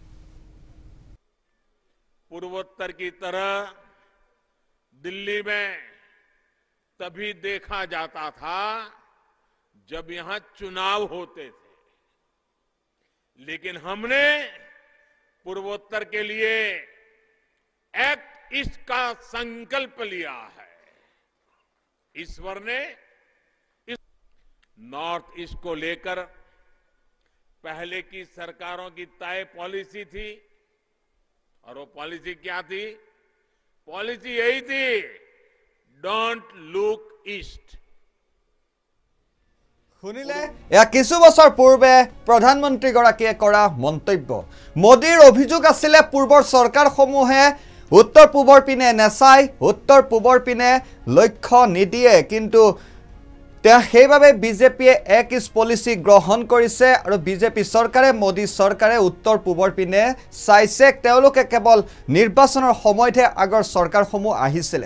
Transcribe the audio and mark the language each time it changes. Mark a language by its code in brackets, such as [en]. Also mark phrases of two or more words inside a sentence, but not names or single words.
[hi] पूर्वोत्तर की तरह दिल्ली में तभी देखा जाता था जब यहां चुनाव होते थे लेकिन हमने पूर्वोत्तर के लिए [en] act east [hi] का संकल्प लिया है ईश्वर ने [en] north east [hi] को लेकर पहले की सरकारों की तय पॉलिसी थी और वो पॉलिसी क्या थी पॉलिसी यही थी [en] don't look east [as] শুনিলে এয়া কিছু বছৰ পূৰ্বে প্ৰধানমন্ত্ৰী গৰাকীয়ে কৰা মন্তব্য মোদীৰ অভিযোগ আছিল পূৰ্বৰ চৰকাৰসমূহে উত্তৰ পূবৰ পিনে নেচাই উত্তৰ পূবৰ পিনে লক্ষ্য নিদিয়ে কিন্তু সেইভাবে বিজেপিয়ে [en] act east policy [as] গ্ৰহণ কৰিছে আৰু বিজেপি চৰকাৰে মোদী চৰকাৰে উত্তৰ পূবৰ পিনে চাইছে তেওঁলোকে কেৱল নিৰ্বাচনৰ সময়তে আগৰ চৰকাৰসমূহ আহিছিল